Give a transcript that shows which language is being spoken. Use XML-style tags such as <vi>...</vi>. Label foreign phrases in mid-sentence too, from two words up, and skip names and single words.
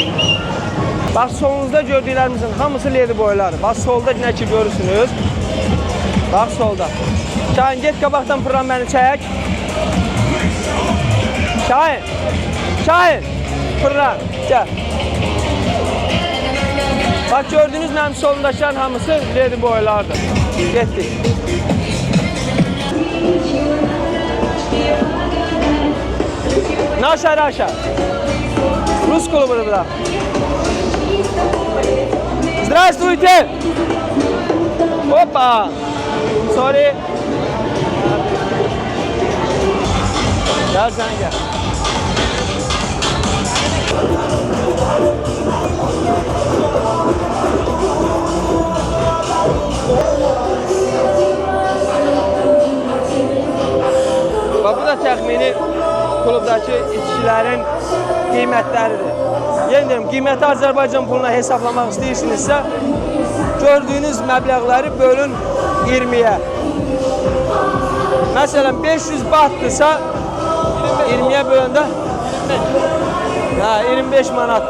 <tr>Bak solunuzda gördüklerimizin hamısı</tr> <en>lady boyları.</en> <tr>Bak solda ne ki görürsünüz.</tr> <az>Bax solda. Şahin get qabaqdan fırlan məni çək. Şahin. Şahin. Fırlan. Gəl. Bax gördünüz mənim solundakıların hamısı</az> <en>lady boylardır.</en> <az>Getdik. Naşa Raşa. Rus klubu burada. Здравствуйте. Опа. Sorry.</az> <tr>Gel sen gel.</tr> <az>Bak bu da təxmini klubdakı içkilərin qiymətləridir. Yenə deyim, qiyməti Azərbaycan puluna hesablamaq istəyirsinizsə, gördüyünüz məbləğləri bölün 20-yə. Məsələn, 500 bahtdırsa, 20-yə böləndə 25 manatdır.</az>